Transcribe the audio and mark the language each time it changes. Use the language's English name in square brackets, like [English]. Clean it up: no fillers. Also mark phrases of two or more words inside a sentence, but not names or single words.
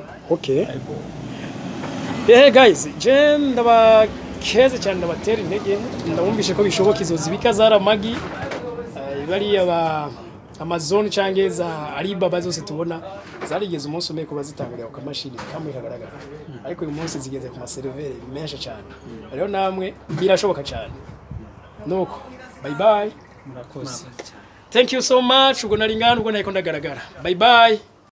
[Rundi] Okay, guys, je ndabakeze cyane ndabatera intege ndabumvishe ko bishoboka izozi bikazara magi bari aba Amazon cange za Alibaba zose tubona zarigeze umunsi umwe ko bazitangurira ku kamashini kamwe kagaragara ariko uyu munsi zigeze ku maservere menshi cyane. Rero namwe birashoboka cyane. Nuko [English] bye bye. [Rundi] Murakoze. [English] Thank you so much. [Rundi] Ubwo nari ngana ubwo nayiko ndagaragara. [English] Bye bye.